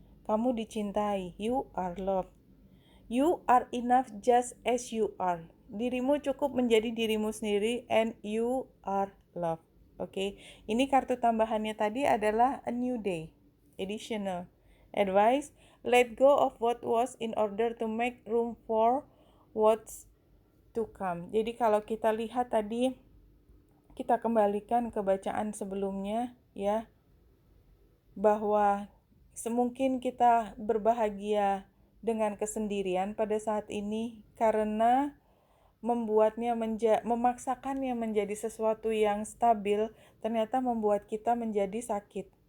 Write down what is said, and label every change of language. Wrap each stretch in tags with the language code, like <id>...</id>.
<id>Kamu dicintai,</id> <en>you are loved. You are enough just as you are.</en> <id>Dirimu cukup menjadi dirimu sendiri</id> <en>and you are loved.</en> <id>Oke, ini kartu tambahannya tadi adalah a new day.</id> <en>Additional advice, let go of what was in order to make room for what's to come.</en> <id>Jadi kalau kita lihat tadi, kita kembalikan ke bacaan sebelumnya ya, bahwa semungkin kita berbahagia dengan kesendirian pada saat ini karena memaksakannya menjadi sesuatu yang stabil, ternyata membuat kita menjadi sakit.</id>